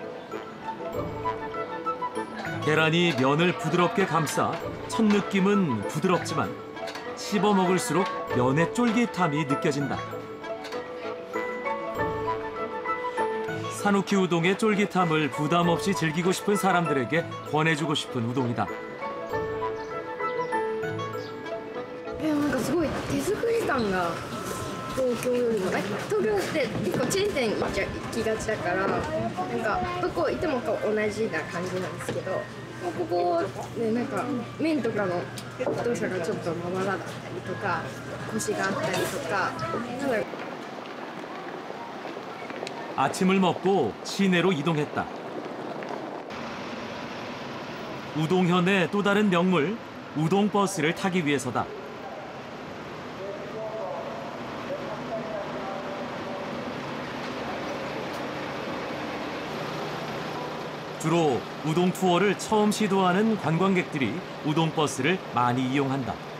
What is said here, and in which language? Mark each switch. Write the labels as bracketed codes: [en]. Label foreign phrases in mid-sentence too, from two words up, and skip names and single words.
[ko] 계란이 면을 부드럽게 감싸 첫 느낌은 부드럽지만 씹어 먹을수록 면의 쫄깃함이 느껴진다. 사누키 우동의 쫄깃함을 부담 없이 즐기고 싶은 사람들에게 권해주고 싶은 우동이다. [ja] なんかすごい手作り感が東京よりも東京って結構チェーン店行きがちだからなんかどこ行っても同じな感じなんですけどここねなんか麺とかの太さがちょっとまばらだったりとかコシがあったりとかなんだろう [ko] 아침을 먹고 시내로 이동했다. 우동현의 또 다른 명물 우동버스를 타기 위해서다. 주로 우동 투어를 처음 시도하는 관광객들이 우동버스를 많이 이용한다.